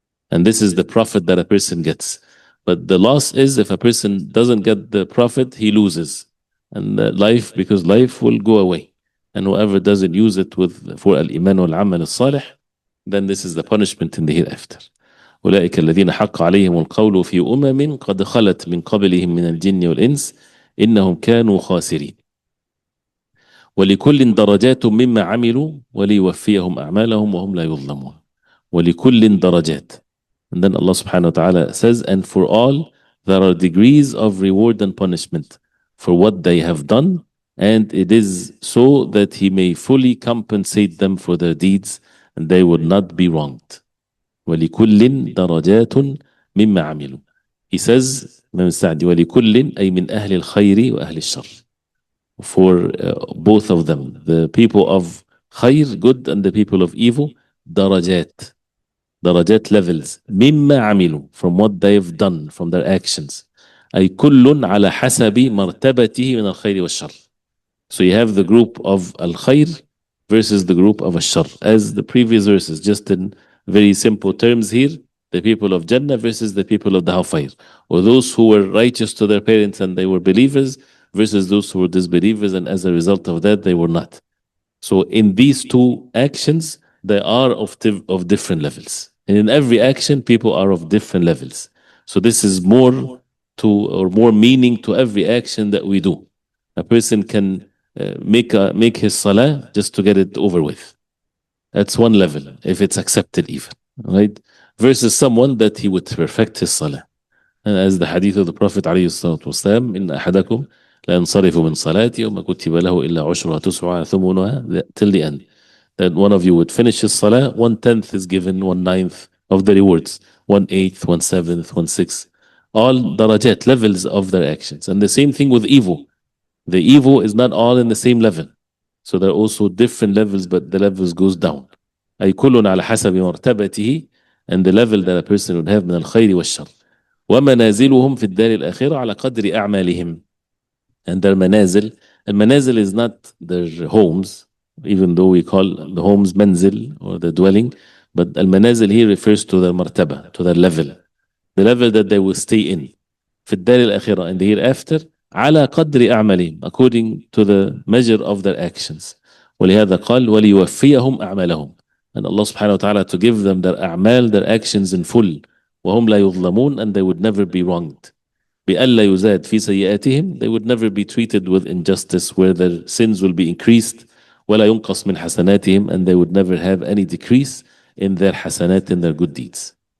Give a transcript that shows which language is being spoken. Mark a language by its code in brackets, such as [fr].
[en] And this is the profit that a person gets. But the loss is, if a person doesn't get the profit, he loses. And life, because life will go away. And whoever doesn't use it for al-iman wal-amal al-salih, then this is the punishment in the hereafter. [ar] أولئك الذين حق عليهم القول في أمم قد خلت من قبلهم من الجن والإنس إنهم كانوا خاسرين ولكل درجات مما عملوا وليوفيهم أعمالهم وهم لا يظلمون. ولكل درجات. [en] And then Allah subhanahu wa ta'ala says, and for all there are degrees of reward and punishment for what they have done, and it is so that He may fully compensate them for their deeds and they would not be wronged. [ar] ولكل درجات مما عملوا. [en] He says, [ar] Imam Sa'di, ولكل أي من أهل الخير وأهل الشر. [en] For both of them, the people of خير, good, and the people of evil, درجات levels, [ar] مما عملوا, [en] from what they've done, from their actions. [ar] أي كل على حسب مرتبته من الخير والشر. [en] So you have the group of al-khayr versus the group of al-shar, as the previous verses, just in very simple terms here, the people of Jannah versus the people of the hellfire, or those who were righteous to their parents and they were believers versus those who were disbelievers and as a result of that they were not. So in these two actions, they are of different levels. And in every action, people are of different levels. So this is more meaning to every action that we do. A person can make his salah just to get it over with. That's one level, if it's accepted even, right? Versus someone that he would perfect his salah. And as the hadith of the Prophet [ar] عليه الصلاة والسلام, إن أحدكم لا ينصرف من صلاتي وما كتب له إلا عشرها تسعها ثمنها, [en] till the end. That one of you would finish his salah, 1/10 is given, 1/9 of the rewards, 1/8, 1/7, 1/6, all darajat, levels of their actions. And the same thing with evil. The evil is not all in the same level. So there are also different levels, but the levels goes down. [ar] أي كل على حسب مرتبته, [en] and the level that a person would have [ar] من الخير والشر. ومنازلهم في الدار الآخرة على قدر أعمالهم. [en] And their manazil, and manazil is not their homes, even though we call the homes manzil, or the dwelling, but al-manazil here refers to their martaba, to their level, the level that they will stay in. [ar] في الدار الآخرة, [en] in the hereafter, [ar] على قدر أعمالهم, [en] according to the measure of their actions. [ar] ولهذا قال وليوفيهم أعمالهم. [en] And Allah subhanahu wa ta'ala to give them their أعمال, their actions in full. [ar] وهم لا يظلمون, [en] and they would never be wronged. [ar] بألا يزاد في سيئاتهم, [en] they would never be treated with injustice where their sins will be increased, [ar] ولا ينقص من حسناتهم, [en] and they would never have any decrease in their حسنات, in their good deeds.